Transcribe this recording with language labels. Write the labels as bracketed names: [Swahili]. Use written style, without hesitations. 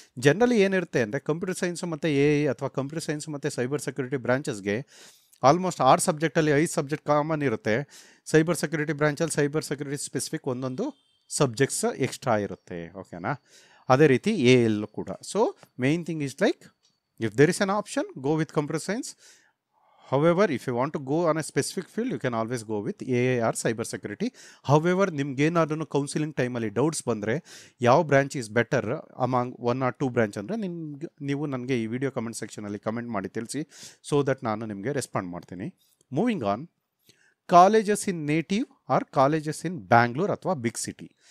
[Kannada] Generally ಏನಿರುತ್ತೆ ಅಂದರೆ computer science ಮತ್ತು AI ಅಥವಾ ಕಂಪ್ಯೂಟರ್ ಸೈನ್ಸ್ ಮತ್ತು cyber security ಬ್ರಾಂಚಸ್ಗೆ almost 6 ಸಬ್ಜೆಕ್ಟಲ್ಲಿ 5 subject common ಇರುತ್ತೆ. Cyber security ಬ್ರಾಂಚಲ್ಲಿ cyber security specific ಒಂದೊಂದು ಸಬ್ಜೆಕ್ಟ್ಸ್ ಎಕ್ಸ್ಟ್ರಾ ಇರುತ್ತೆ. ಓಕೆನಾ? ಅದೇ ರೀತಿ AI ಕೂಡ. [English] So main thing is like if there is an option, go with computer science. However, if you want to go on a specific field, you can always go with AI or cyber security. [Kannada] However, ನಿಮ್ಗೇನಾದ್ರೂ counselling ಟೈಮಲ್ಲಿ doubts ಬಂದರೆ ಯಾವ branch [English] is better among 1 or 2 branch [Kannada] ಅಂದರೆ ನೀವು ನನಗೆ ಈ video comment ಸೆಕ್ಷನಲ್ಲಿ comment ಮಾಡಿ ತಿಳಿಸಿ, [English] so that [Kannada] ನಾನು ನಿಮಗೆ ರೆಸ್ಪಾಂಡ್ ಮಾಡ್ತೀನಿ. [English] moving on, colleges in native or colleges in Bangalore [Kannada] ಅಥವಾ [English] Big city.